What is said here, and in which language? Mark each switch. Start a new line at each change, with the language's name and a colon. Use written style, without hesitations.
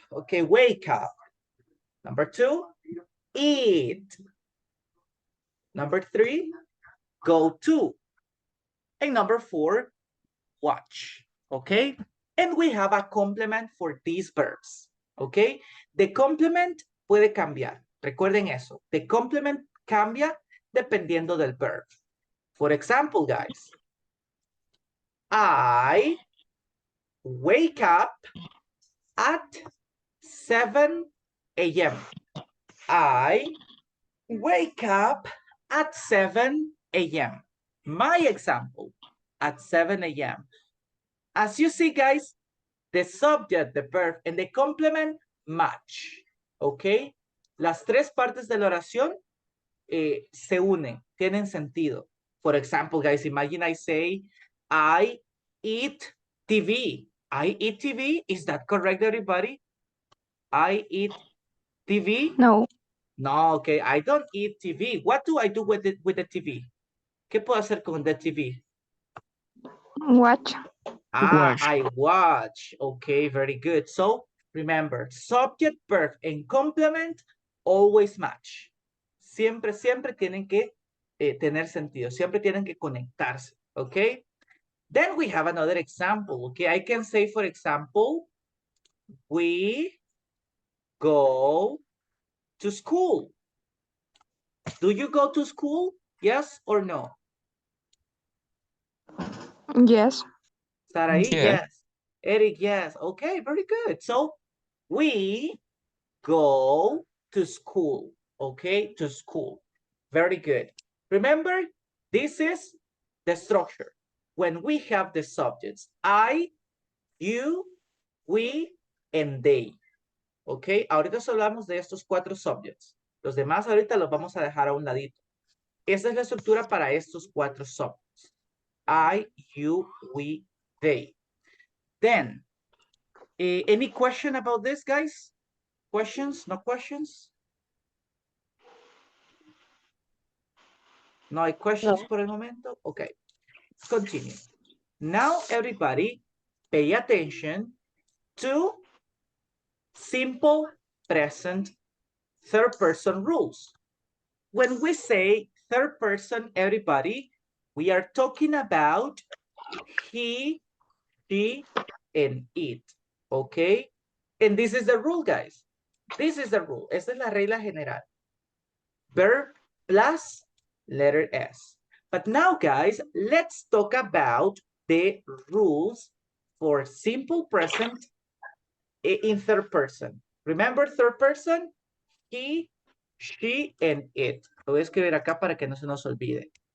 English: Okay, wake up. Number 2, eat. Number 3, go to. And number 4, watch. Okay? And we have a complement for these verbs. Okay? The complement
Spanish: puede cambiar. Recuerden eso.
English: The complement
Spanish: cambia dependiendo del verb.
English: For example, guys, I wake up at 7 a.m. I wake up at 7 a.m. My example, at 7 a.m. As you see, guys, the subject, the verb, and the complement match. Okay?
Spanish: Las 3 partes de la oración se unen, tienen sentido.
English: For example, guys, imagine I say, I eat TV. I eat TV. Is that correct, everybody? I eat TV? No. No, okay. I don't eat TV. What do I do with the TV?
Spanish: ¿Qué puedo hacer con the TV?
English: Watch. Watch. I watch. Okay, very good. So, remember, subject, verb, and complement always match.
Spanish: Siempre, siempre tienen que tener sentido. Siempre tienen que conectarse.
English: Okay? Then we have another example. Okay, I can say, for example, we go to school. Do you go to school? Yes or no? Yes. Saraí, Yeah. yes. Eric, yes. Okay, very good. So, we go to school. Okay, to school. Very good. Remember, this is the structure. When we have the subjects, I, you, we, and they.
Spanish: Ok, ahorita hablamos de estos 4 subjects. Los demás ahorita los vamos a dejar a un ladito. Esa es la estructura para estos 4 subjects.
English: I, you, we, they. Then, any question about this, guys? Questions? No questions?
Spanish: No hay questions por el momento?
English: Okay, let's continue. Now, everybody, pay attention to simple present third person rules. When we say third person, everybody, we are talking about he, she, and it. Okay? And this is the rule, guys. This is the rule.
Spanish: Esta es la regla general.
English: Verb plus letter S. But now, guys, let's talk about the rules for simple present in third person. Remember third person? He, she, and it.
Spanish: Lo voy a escribir acá para que no se nos olvide.